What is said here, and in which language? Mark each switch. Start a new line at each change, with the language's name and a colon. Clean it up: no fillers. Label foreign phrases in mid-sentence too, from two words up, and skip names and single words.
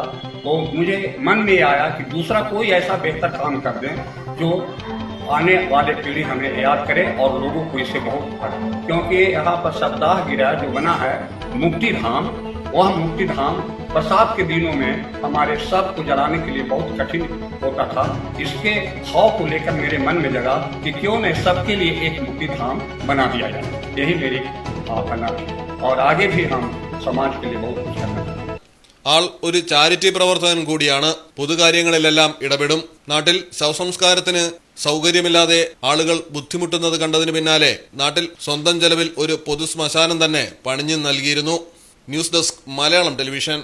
Hindi: तो मुझे मन में आया कि दूसरा कोई ऐसा बेहतर काम कर दें जो आने वाले पीढ़ी हमें याद करे और लोगों को इससे बहुत पड़े, क्योंकि यहाँ पर सप्ताह गिरा जो बना है मुक्ति धाम, वह मुक्ति धाम बरसात के दिनों में हमारे सब को जलाने के लिए बहुत कठिन होता था। इसके भाव को लेकर मेरे मन में जगा कि क्यों न सबके लिए एक मुक्ति धाम बना दिया जाए। यही मेरी भावना है और आगे भी हम समाज के लिए बहुत कुछ करना है.
Malayalam: ആൾ ഒരു ചാരിറ്റി പ്രവർത്തകൻ കൂടിയാണ്. പൊതുകാര്യങ്ങളിലെല്ലാം ഇടപെടും. നാട്ടിൽ ശവസംസ്കാരത്തിന് സൗകര്യമില്ലാതെ ആളുകൾ ബുദ്ധിമുട്ടുന്നത് കണ്ടതിന് പിന്നാലെ നാട്ടിൽ സ്വന്തം ചെലവിൽ ഒരു പൊതു ശ്മശാനം തന്നെ പണിഞ്ഞു നൽകിയിരുന്നു. ന്യൂസ് ഡെസ്ക് മലയാളം ടെലിവിഷൻ.